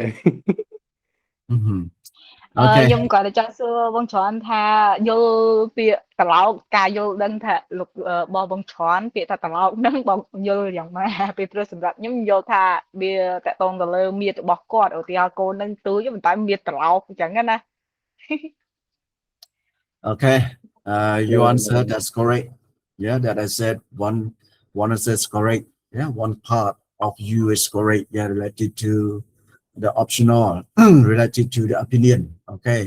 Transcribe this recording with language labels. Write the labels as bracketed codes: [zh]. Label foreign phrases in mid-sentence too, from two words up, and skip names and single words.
[en] Mm-hmm. Okay. [km] ខ្ញុំគាត់តែចង់សួរបងច្រើនថាយល់ពាក្យត្រឡោកការយល់ដឹងថាលោករបស់បងច្រើនពាក្យថាត្រឡោកហ្នឹងបងយល់យ៉ាងម៉េចពីព្រោះសម្រាប់ខ្ញុំយល់ថាវាតកតងទៅលើមាឌរបស់គាត់ឧទាហរណ៍កូនហ្នឹងទូចប៉ុន្តែមាឌត្រឡោកអញ្ចឹងណា [en] Okay. You Yeah. answered that's correct. Yeah, that I said one answer is correct. Yeah, one part of you is correct. Yeah, related to the optional, related to the opinion. Okay.